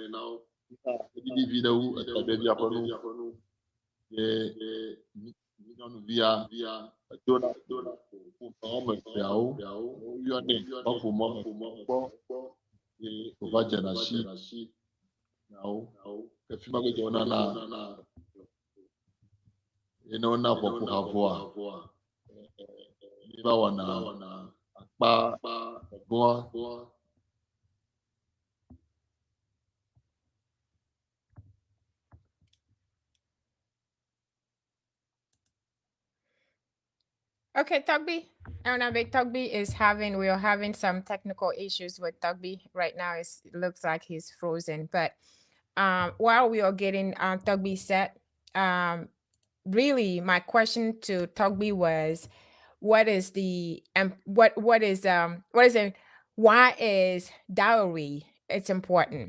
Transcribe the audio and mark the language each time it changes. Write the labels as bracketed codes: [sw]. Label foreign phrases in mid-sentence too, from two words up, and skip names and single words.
[ee] eɖiɖi vi ɖe wu etɔɖevia ƒe nu ye nyɔnuvia dona wɔme eveawo woyɔnɛ ƒome gbɔ ye wòva dzena si nawo efi ma gbedze wonana ye ne wona ƒɔƒu havoa mi va wɔna akpa gbɔa [en] Okay, Torgbui. We are having some technical issues with Torgbui right now. It looks like he's frozen. But while we are getting Torgbui set, really my question to Torgbui was, why is dowry it's important?